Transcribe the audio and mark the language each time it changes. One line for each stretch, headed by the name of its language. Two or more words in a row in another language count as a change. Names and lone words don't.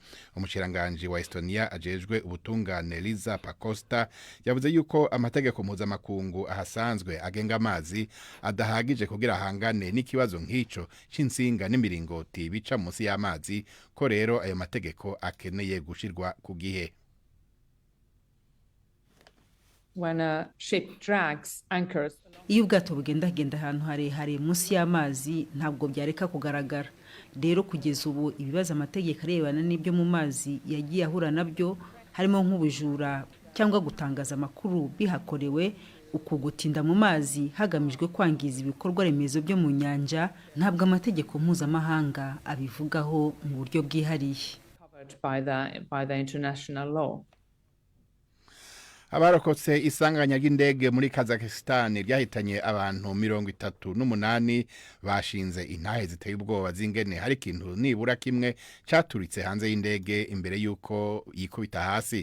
Rundi: Umushiranganje wa Estonia ajejwe ubutungane Liza Pakosta yavuze yuko amategeko mpuzamakungu ahasanzwe agenga amazi adahagije kugira hangane n'ikibazo nk'ico c'insinga n'imiringoti bica munsi y'amazi, ko rero ayo mategeko akeneye gushirwa ku gihe.
English: When a ship drags anchors,
Kinyarwanda: iyo ubwato bugendagenda ahantu harehare munsi y'amazi ntabwo byareka kugaragara. Rero kugeza ubu ibibazo amategeko arebana n'ibyo mu mazi yagiye ahura nabyo, harimo nk'ubujura cyangwa gutangaza amakuru bihakorewe, ukugutinda mu mazi hagamijwe kwangiza ibikorwa remezo byo mu nyanja, ntabwo amategeko mpuzamahanga abivugaho mu buryo bwihariye.
English: by the international law.
Rundi: Abarokotse isanganya ry'indege muri Kazakhstan ryahitanye abantu 38 bashinze intahe ziteye ubwoba zingene hari ikintu nibura kimwe cyaturitse hanze y'indege imbere yuko yikubita hasi.